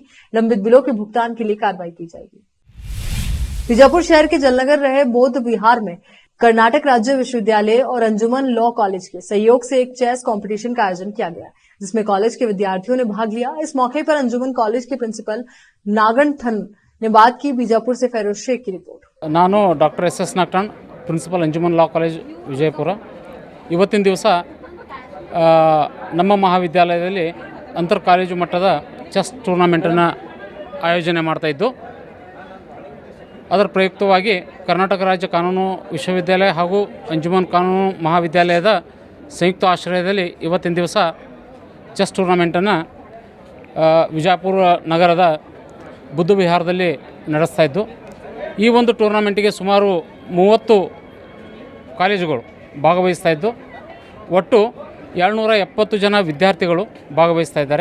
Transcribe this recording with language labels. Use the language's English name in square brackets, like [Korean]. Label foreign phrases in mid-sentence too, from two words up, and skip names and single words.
[Hindi] लंबित बिलों के भुगतान के लिए कार्रवाई की जाएगी। बीजापुर शहर के जलनगर रहे बौद्ध विहार में कर्नाटक राज्य विश्वविद्यालय और अंजुमन लॉ कॉलेज के सहयोग से एक [English] chess competition [Hindi] का आयोजन किया गया, जिसमें कॉलेज के विद्यार्थियों ने भाग लिया। इस मौके पर अंजुमन कॉलेज के प्रिंसिपल नागनथन ने बात की। बीजापुर से फेरोज शेख की रिपोर्ट। [Kannada] ನಾನು ಡಾಕ್ಟರ್ ಎಸ್ ನಾಗಟಣ್, ಪ್ರಿನ್ಸಿಪಲ್ ಅಂಜುಮನ್ ಲಾ ಕಾಲೇಜ್ ವಿಜಯಪುರ. ಇವತ್ತಿನ ದಿವಸ ನಮ್ಮ ಮಹಾವಿದ್ಯಾಲಯದಲ್ಲಿ ಅಂತರ್ ಕಾಲೇಜು ಮಟ್ಟದ ಚೆಸ್ ಟೂರ್ನಮೆಂಟನ್ನು ಆಯೋಜನೆ ಮಾಡ್ತಾಯಿದ್ದು, ಅದರ ಪ್ರಯುಕ್ತವಾಗಿ ಕರ್ನಾಟಕ ರಾಜ್ಯ ಕಾನೂನು ವಿಶ್ವವಿದ್ಯಾಲಯ ಹಾಗೂ ಅಂಜುಮನ್ ಕಾನೂನು ಮಹಾವಿದ್ಯಾಲಯದ ಸಂಯುಕ್ತ ಆಶ್ರಯದಲ್ಲಿ ಇವತ್ತಿನ ದಿವಸ ಚೆಸ್ ಟೂರ್ನಮೆಂಟನ್ನು ವಿಜಯಪುರ ನಗರದ ಬುದ್ಧ ವಿಹಾರದಲ್ಲಿ ನಡೆಸ್ತಾಯಿದ್ದು, ಈ ಒಂದು ಟೂರ್ನಮೆಂಟಿಗೆ ಸುಮಾರು 30 ಕಾಲೇಜುಗಳು ಭಾಗವಹಿಸ್ತಾ ಇದ್ದು, ಒಟ್ಟು 770 ಜನ ವಿದ್ಯಾರ್ಥಿಗಳು ಭಾಗವಹಿಸ್ತಾ ಇದ್ದಾರೆ.